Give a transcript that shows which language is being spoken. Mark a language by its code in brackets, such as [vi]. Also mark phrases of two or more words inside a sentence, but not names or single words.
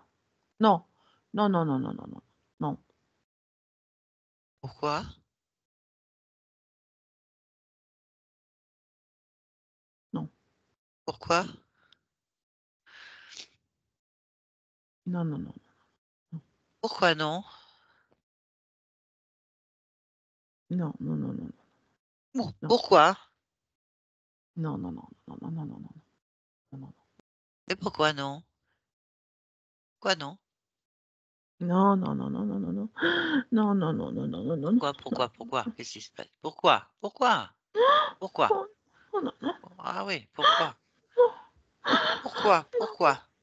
[fr] Non. Non, non, non, non, non, non. Non. Pourquoi? Non. Pourquoi? Non, non, non. Pourquoi non? Non, non, non, non. Non. Pourquoi? Non, non, non, non, non, non, non, non, non, non. Mais pourquoi non? Pourquoi non? Non, non, non, non, non, non, non. Non, non, non, non, non, non, non, non. Pourquoi? Qu'est-ce qui se passe? Pourquoi? Pourquoi? Pourquoi? Oh, oh, non, non. Ah oui, pourquoi? Pourquoi?